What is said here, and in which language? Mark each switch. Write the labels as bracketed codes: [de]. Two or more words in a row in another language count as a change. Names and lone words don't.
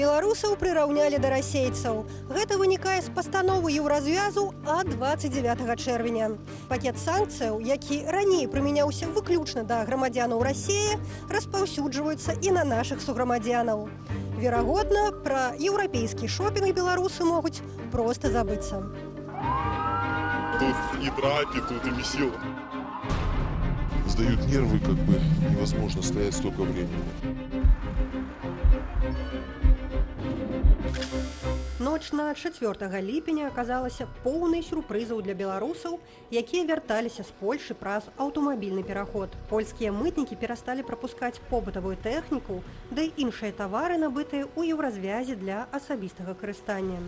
[be] Беларусаў прыраўнялі да расейцаў. Гэта вынікае з пастановы еўразвязу ад 29 чэрвеня. Пакет санкцыяў, які раней прымяняўся выключна да грамадзянаў Расіі, распаўсюджваюцца і на нашых суграмадзянаў. Верагодна, пра еўрапейскі шопінг беларусы могуць проста забыцца. [ru] Тут и драки, тут и месило. Сдают нервы, как бы невозможно стоять столько времени. [be] Ноч на 4 ліпеня аказалася поўнай сюрпрызаў для беларусаў, якія вярталіся з Польшы праз аўтамабільны пераход. Польскія мытнікі перасталі прапускаць побытавую тэхніку, да і іншыя тавары, набытыя ў еўразвязе для асабістага карыстання.